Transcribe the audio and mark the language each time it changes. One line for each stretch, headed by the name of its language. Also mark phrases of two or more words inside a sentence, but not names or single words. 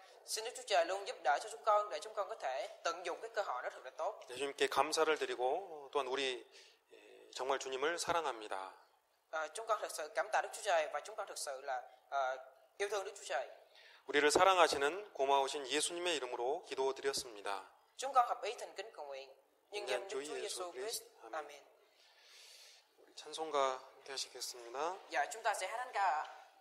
Vietnamese: Xin Đức Chúa Trời luôn giúp đỡ cho chúng con để chúng con có thể tận dụng cái cơ hội đó thật là tốt.
Korean: 주님께 감사를 드리고 또한 우리 정말 주님을 사랑합니다.
Vietnamese: Chúng con thật sự cảm tạ Đức Chúa Trời và chúng con thật sự là yêu thương Đức Chúa Trời.
Korean: 우리를 사랑하시는 고마우신 예수님의 이름으로 기도드렸습니다.
Vietnamese: Chúng con hợp ý thành kính cầu nguyện nhân danh Đức Chúa Chúa Giêsu Giêsu Christ. Christ. Amen.
Korean: 찬송가 함께 하시겠습니다.
Vietnamese: Giờ chúng ta sẽ hát thánh ca.